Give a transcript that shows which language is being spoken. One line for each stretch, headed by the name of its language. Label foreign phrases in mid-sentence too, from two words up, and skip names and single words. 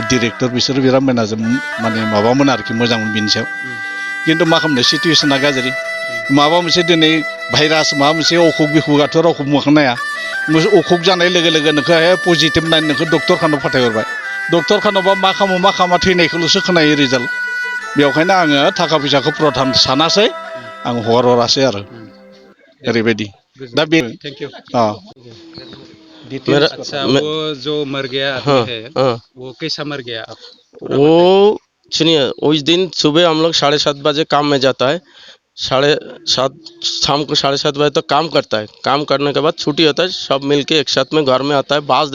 Bodo: डिरेक्टर बिसोरो बिराद माने माबामोन आरोखि मोजांमोन बिनि सायाव खिन्थु मा खालामनो सिटुवेसना गाज्रि माबा मोनसे दिनै भाइरास माबा मोनसे अखुग बिखुगाथ' रावखौ मोखांनो हाया अखुग जानाय लोगो लोगो नोंखौ पजिटिभ नायनो नोंखौ डक्टरखानाव फाथायहरबाय डक्टरखानावबा मा खालामो थैनायखौल'सो खोनायो रिजाल्ट बेवखायनो आङो थाखा फैसाखौ प्रधान सानासै आं हगारहरासै आरो ओरैबायदि दा बे
English: thank you अ
Hindi: मेरा अच्छा मैं, वो जो मर गया आदमी हाँ है हाँ वो कैसा मर गया आप पूरा बताइए। वो सुनिए उस दिन सुबह हम लोग 7:30 बजे काम में जाता है 7:30 शाम को 7:30 बजे तक काम करता है काम करने के बाद छुट्टी होता है सब मिलके एक साथ में घर में आता है बास